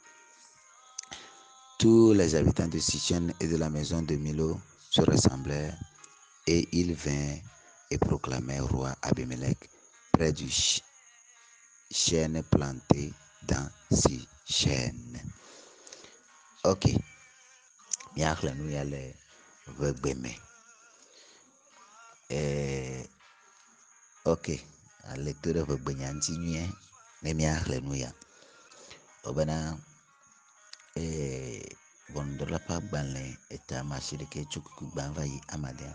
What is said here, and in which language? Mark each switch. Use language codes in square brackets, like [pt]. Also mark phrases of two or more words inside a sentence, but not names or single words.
[fr] Tous les habitants de Sichem et de la maison de Milo se ressemblèrent, et ils vinrent et proclamèrent roi Abimelech près du chêne planté dans Sichem. [ee] Ok, miaxle nu ya le vegbe me. Ok, ale to ɖe vegbe nya ŋuti nyuie ne miaxle nu ya. Wobena ʋɔnudrɔ̃laƒe agbalẽ eta amaasiɖeke tso kuku gbã va yi amadea.